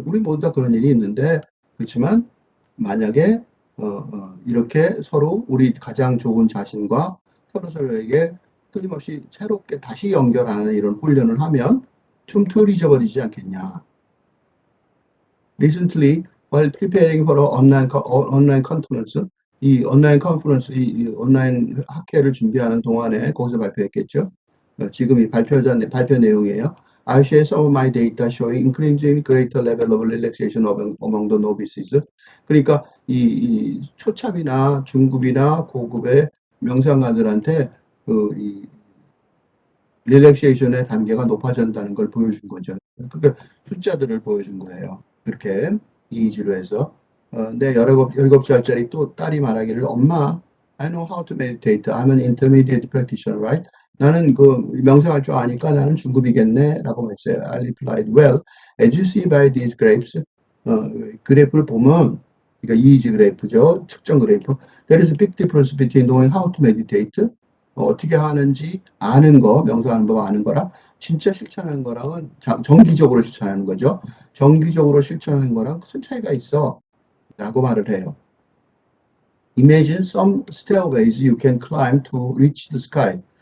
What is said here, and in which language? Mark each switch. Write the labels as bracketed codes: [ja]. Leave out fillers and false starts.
[ko] 우리 모두 다 그런 일이 있는데 그렇지만 만약에 이렇게 서로 우리 가장 좋은 자신과 서로에게 끊임없이 새롭게 다시 연결하는 이런 훈련을 하면 좀 덜 잊어버리지 않겠냐. [en] Recently, while preparing for an online conference, [ko] 이 온라인 컨퍼런스, 이 온라인 학회를 준비하는 동안에 거기서 발표했겠죠. 지금 이 발표 내용이에요. [en] I share some of my data showing increasingly greater level of relaxation among the novices. [ko] 그러니까 이 초참이나 중급이나 고급의 명상가들한테 이 릴렉세이션의 단계가 높아진다는 걸 보여준 거죠. 그러니까 숫자들을 보여준 거예요. 그렇게 이의지로 해서 내 17살짜리 또 딸이 말하기를 엄마, [en] I know how to meditate. I'm an intermediate practitioner, right? [ko] 나는 그 명상할 줄 아니까 나는 중급이겠네 라고 했어요. [en] I replied, well, as you see by these graphs, [ko] 그래프를 보면 그러니까 이의지 그래프죠. 측정 그래프. [en] There is a big difference between knowing how to meditate [ko] 어떻게 하는지 아는 거, 명상하는 법 아는 거랑 진짜 실천하는 거랑은 정기적으로 실천하는 거죠. 정기적으로 실천하는 거랑 큰 차이가 있어 라고 말을 해요. [en] Imagine some stairways you can climb to reach the sky.